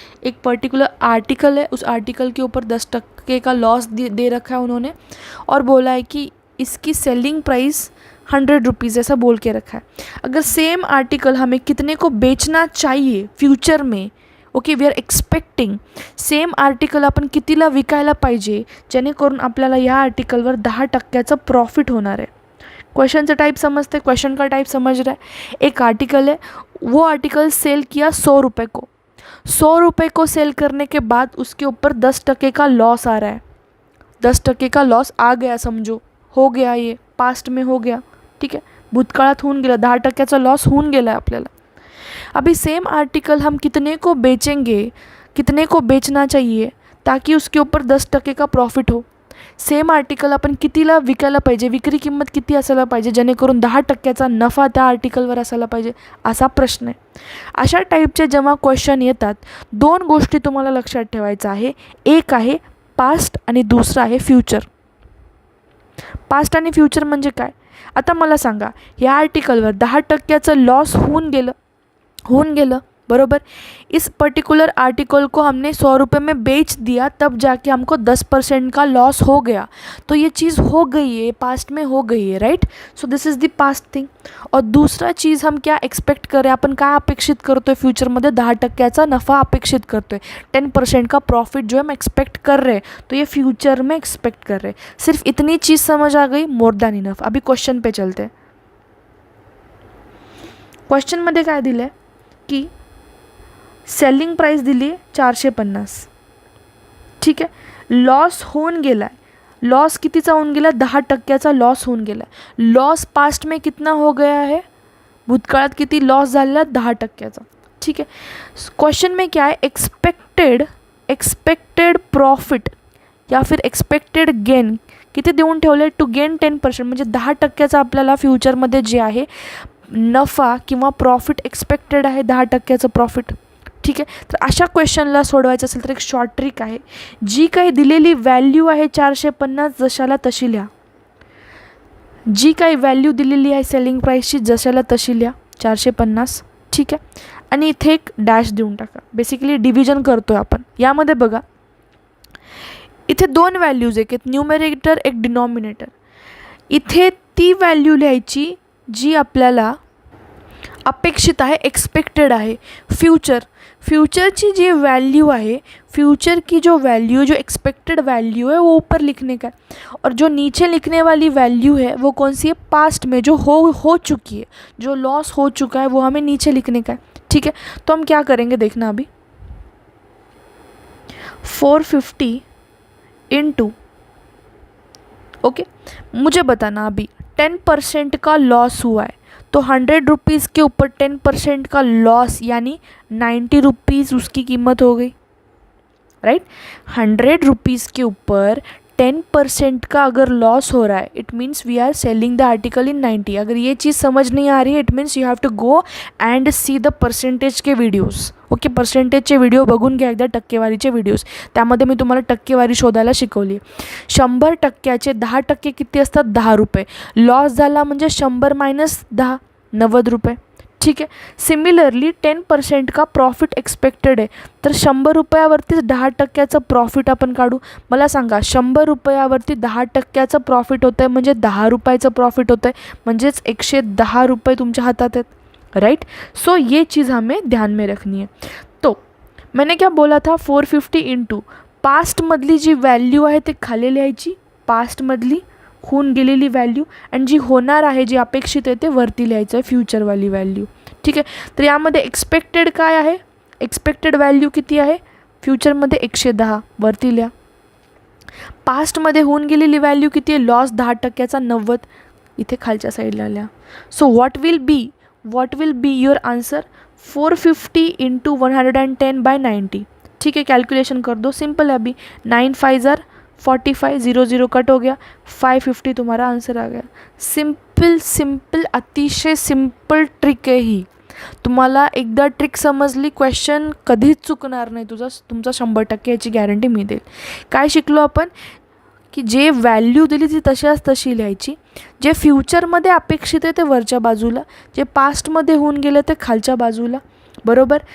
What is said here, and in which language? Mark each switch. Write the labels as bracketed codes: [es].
[hi] एक particular article है, उस आर्टिकल के ऊपर 10% का लॉस दे रखा है उन्होंने और बोला है कि इसकी सेलिंग प्राइस 100 रुपीज़ ऐसा बोल के रखा है. अगर सेम आर्टिकल हमें कितने को बेचना चाहिए फ्यूचर में, [mr] okay, [en] we are expecting [mr] same article आपण कितीला विकायला पाहिजे जेणेकरून आपल्याला या आर्टिकलवर 10% प्रॉफिट होणार आहे. [hi] क्वेश्चन का टाइप समझते, क्वेश्चन का टाइप समझ रहे हैं. एक आर्टिकल है, वो आर्टिकल सेल किया 100 रुपये को, 100 रुपये को सेल करने के बाद उसके ऊपर 10% का लॉस आ रहा है. 10% का लॉस आ गया, समझो हो गया, ये पास्ट में हो गया, ठीक है, [mr] भूतकाळात होऊन गेला, 10%चा लॉस होऊन गेला है आपल्याला. [hi] अभी सेम आर्टिकल हम कितने को बेचेंगे, कितने को बेचना चाहिए ताकि उसके ऊपर 10% का प्रॉफिट हो. [mr] सेम आर्टिकल आपण कितीला विकायला पाहिजे, विक्री किंमत किती असायला पाहिजे जेणेकरून 10%चा नफा त्या आर्टिकलवर असायला पाहिजे, असा प्रश्न आहे. अशा टाईपचे जेव्हा क्वेश्चन येतात, दोन गोष्टी तुम्हाला लक्षात ठेवायचं आहे. एक आहे पास्ट आणि दुसरा आहे फ्युचर. पास्ट आणि फ्युचर म्हणजे काय, आता मला सांगा, या आर्टिकलवर 10%चं लॉस होऊन गेलं बरोबर. [hi] इस पर्टिकुलर आर्टिकल को हमने 100 रुपये में बेच दिया, तब जाके हमको 10% का लॉस हो गया. तो ये चीज़ हो गई है, पास्ट में हो गई है, right. [en] So this is the past thing. [hi] और दूसरा चीज़ हम क्या एक्सपेक्ट करें, [mr] आपण काय अपेक्षित करतोय [hi] फ्यूचरमध्ये, 10%चा नफा अपेक्षित करतोय, 10% का प्रॉफिट जो हम एक्सपेक्ट कर रहे हैं, तो ये फ्यूचर में एक्सपेक्ट कर रहे हैं. सिर्फ इतनी चीज़ समझ आ गई, [en] More than enough. [hi] अभी क्वेश्चन पे चलते. [mr] क्वेश्चनमध्ये काय दिलं आहे की सेलिंग प्राइस दिली आहे 450, ठीक आहे. लॉस होऊन गेला आहे, लॉस कितीचा होऊन गेला, 10%चा लॉस होऊन गेला. लॉस पास्ट में कितना हो गया है, भूतकाळात किती लॉस झालेला, 10%चा, ठीक है. [hi] क्वेश्चन में क्या है, [mr] एक्सपेक्टेड प्रॉफिट या फिर एक्सपेक्टेड गेन किती देऊन ठेवले, [en] to gain [mr] 10%, म्हणजे 10%चा आपल्याला फ्युचरमध्ये जे आहे नफा किंवा प्रॉफिट एक्सपेक्टेड आहे, 10%चं प्रॉफिट, ठीक आहे. तर अशा क्वेश्चनला सोडवायचं असेल तर एक शॉर्ट ट्रिक आहे, जी काही दिलेली व्हॅल्यू आहे 450 जशाला तशी लिहा. जी काही व्हॅल्यू दिलेली आहे सेलिंग प्राईसची जशाला तशी लिहा 450, ठीक आहे. आणि इथे एक डॅश देऊन टाका. बेसिकली डिव्हिजन करतोय आपण. यामध्ये बघा, इथे दोन व्हॅल्यूज, एक न्यूमरेटर एक डिनॉमिनेटर. इथे ती व्हॅल्यू लिहायची जी आपल्याला अपेक्षित आहे, एक्सपेक्टेड आहे. फ्यूचरची जी वैल्यू [hi] है, फ्यूचर की जो वैल्यू, जो एक्सपेक्टेड वैल्यू है वो ऊपर लिखने का है, और जो नीचे लिखने वाली वैल्यू है वो कौन सी है, पास्ट में जो हो चुकी है, जो लॉस हो चुका है वो हमें नीचे लिखने का है, ठीक है. तो हम क्या करेंगे देखना अभी, 450 इंटू, ओके, मुझे बताना अभी 10% का लॉस हुआ है, तो 100 रुपीज़ के ऊपर 10% का लॉस यानी 90 रुपीज़ उसकी कीमत हो गई, राइट. 100 रुपीज़ के ऊपर 10% का अगर लॉस हो रहा है, [en] It means we are selling the article in 90. [hi] अगर ये चीज़ समझ नहीं आ रही है, [en] It means you have to go and see the percentage के videos, okay. [mr] पर्सेंटेजचे video बघून घ्या एकदा, टक्केवारीचे व्हिडिओज, त्यामध्ये मी तुम्हाला टक्केवारी शोधायला शिकवली आहे. 100%चे 10% किती असतात, 10 रुपये. लॉस झाला म्हणजे 100 मायनस 10, 90 रुपये, ठीक आहे. सिमिलरली 10% का प्रॉफिट एक्सपेक्टेड आहे, तर 100 रुपयावरतीच 10%चं प्रॉफिट आपण काढू. मला सांगा, 100 रुपयावरती 10%चं प्रॉफिट होतं आहे म्हणजे 10 रुपयाचं प्रॉफिट होतं आहे, म्हणजेच 110 रुपये तुमच्या हातात आहेत, राइट. [hi] सो ये चीज़ हमें ध्यान में रखनी है. तो मैंने क्या बोला था, [mr] 450 इंटू पास्टमधली जी वैल्यू आहे ते खाली लिहायची, पास्टमधली होऊन गेलेली व्हॅल्यू, आणि जी होणार आहे, जी अपेक्षित आहे ते वरती लिहायचं आहे, फ्युचरवाली व्हॅल्यू. ठीक आहे. तर यामध्ये एक्सपेक्टेड काय आहे, एक्सपेक्टेड व्हॅल्यू किती आहे, फ्युचरमध्ये 110 वरती लिहा. पास्टमध्ये होऊन गेलेली व्हॅल्यू किती आहे, लॉस 10%चा 90 इथे खालच्या साईडला लिहा. [en] So what will be your answer, 450 into 110/90. [hi] ठीक है, कैलकुलेशन कर दो, सिंपल है अभी. 9 5 ज़ार 45, 0 0 कट हो गया, 550 तुम्हारा आंसर आ गया. [mr] सिंपल अतिशय सिंपल ट्रिक आहे ही. तुम्हाला एकदा ट्रिक समजली, क्वेश्चन कधीच चुकणार नाही तुमचा 100% याची गॅरंटी मी देईल. काय शिकलो आपण, की जे व्हॅल्यू दिली ती तशी लिहायची, जे फ्युचरमध्ये अपेक्षित आहे ते वरच्या बाजूला, जे पास्टमध्ये होऊन गेलं ते खालच्या बाजूला. बरोबर.